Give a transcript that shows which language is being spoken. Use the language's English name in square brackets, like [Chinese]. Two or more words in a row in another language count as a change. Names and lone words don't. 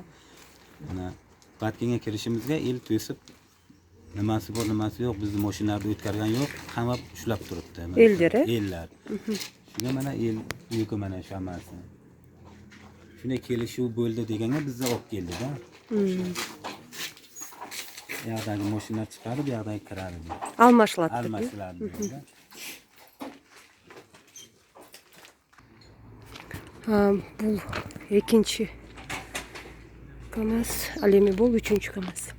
[Uzbek] Mana Batkenga kirishimizga el to'sib, nimasi bor, nimasi yo'q, bizni mashinalarni o'tkargan yo'q, qamab ushlab turibdi. Eldari? Ellar. Shunga mana el yuki mana shu hammasi. Shunday kelishuv bo'ldi deganga bizni olib keldi-da. Bu yoqdagi mashinalar chiqarib, bu yoqdagi kiradi. Almashiladi. Almashiladi. [Kyrgyz] Бул экинчи КАМАЗ, ал эми бул үчүнчү КАМАЗ.